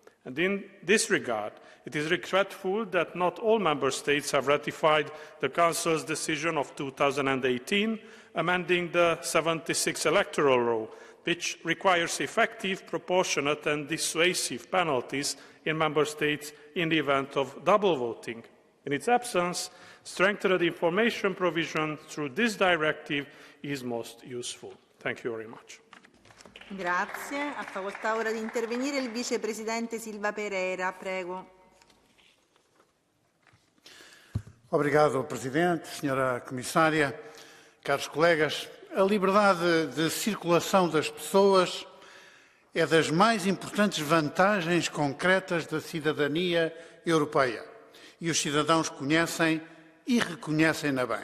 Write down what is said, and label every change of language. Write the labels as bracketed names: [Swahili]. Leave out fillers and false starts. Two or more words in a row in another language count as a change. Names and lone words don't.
[English] And in this regard, It is regretful that not all Member States have ratified the Council's decision of 2018, amending the 76 electoral law, which requires effective, proportionate and dissuasive penalties in Member States in the event of double voting. In its absence, strengthened information provision through this directive is most useful. Thank you very much. [Italian] Grazie. Ha facoltà ora di intervenire il Vicepresidente Silva Pereira. Prego. [Portuguese] Obrigado, Presidente, Senhora Comissária, caros colegas. A liberdade de circulação das pessoas é das mais importantes vantagens concretas da cidadania europeia e os cidadãos conhecem e reconhecem-na bem.